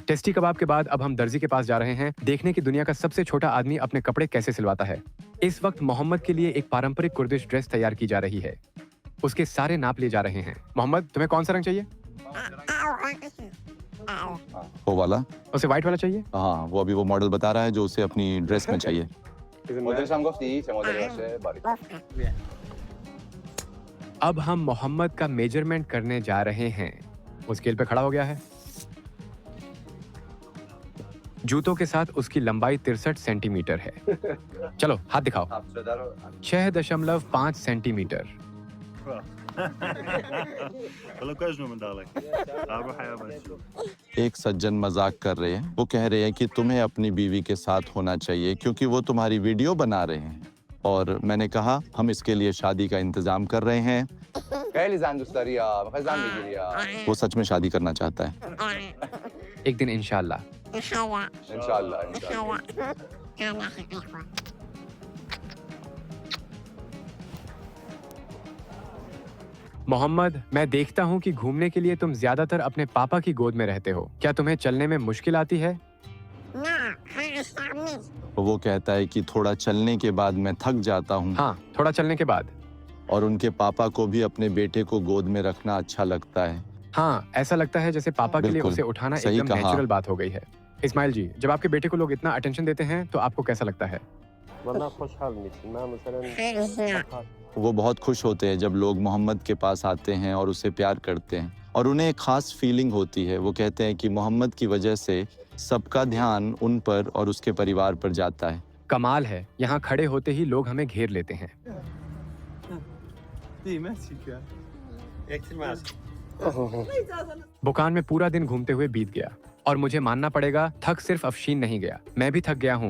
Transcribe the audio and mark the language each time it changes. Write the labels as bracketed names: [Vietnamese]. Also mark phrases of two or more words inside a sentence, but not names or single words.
[Hindi] टेस्टी कबाब के बाद अब हम दर्जी के पास जा रहे हैं, देखने की दुनिया का सबसे छोटा आदमी अपने कपड़े कैसे सिलवाता है। इस वक्त मोहम्मद के लिए एक पारंपरिक कुर्दिश ड्रेस तैयार की जा रही है। उसके सारे नाप लिए जा रहे हैं। मोहम्मद, तुम्हें कौन सा रंग चाहिए? वो वाला। उसे व्हाइट वाला चाहिए? हाँ, वो अभी वो मॉडल बता रहा है जो उसे अपनी ड्रेस में चाहिए। [Persian] مدلش هم گفتی چه مدلی باشه باریک. [Hindi] अब हम मोहम्मद का मेजरमेंट करने जा रहे हैं। वो स्केल पे खड़ा हो गया है। जूतों के साथ उसकी लंबाई 63 सेंटीमीटर है। चलो हाथ दिखाओ। 6.5 सेंटीमीटर। एक सज्जन मजाक कर रहे हैं। वो कह रहे हैं कि तुम्हें अपनी बीवी के साथ होना चाहिए क्योंकि वो तुम्हारी वीडियो बना रहे हैं। और मैंने कहा हम इसके लिए शादी का इंतजाम कर रहे हैं। [Persian] خیلی زن دوست داری یا میخوای زن بگیری یا [Hindi] वो सच में शादी करना चाहता है। एक दिन इंशाल्लाह। [Persian] انشالله انشالله. [Hindi] मोहम्मद, मैं देखता हूँ कि घूमने के लिए तुम ज्यादातर अपने पापा की गोद में रहते हो। क्या तुम्हें चलने में मुश्किल आती है? वो कहता है कि थोड़ा चलने के बाद मैं थक जाता हूँ। हाँ, थोड़ा चलने के बाद। और उनके पापा को भी अपने बेटे को गोद में रखना अच्छा लगता है। हाँ, ऐसा लगता है जैसे पापा के लिए बिल्कुल, उसे उठाना सही एकदम कहा। नेचुरल बात हो गई है। इस्माइल जी, जब आपके बेटे को लोग इतना अटेंशन देते हैं तो आपको कैसा लगता है? [Persian] والله خوشحال میشیم. من مثلا [Hindi] वो बहुत खुश होते हैं जब लोग मोहम्मद के पास आते हैं और उसे प्यार करते हैं और उन्हें एक खास फीलिंग होती है। वो कहते हैं कि मोहम्मद की वजह से सबका ध्यान उन पर और उसके परिवार पर जाता है। कमाल है, यहाँ खड़े होते ही लोग हमें घेर लेते हैं। बुकान में पूरा दिन घूमते हुए बीत गया और मुझे मानना पड़ेगा थक सिर्फ अफशीन नहीं गया, मैं भी थक गया हूँ।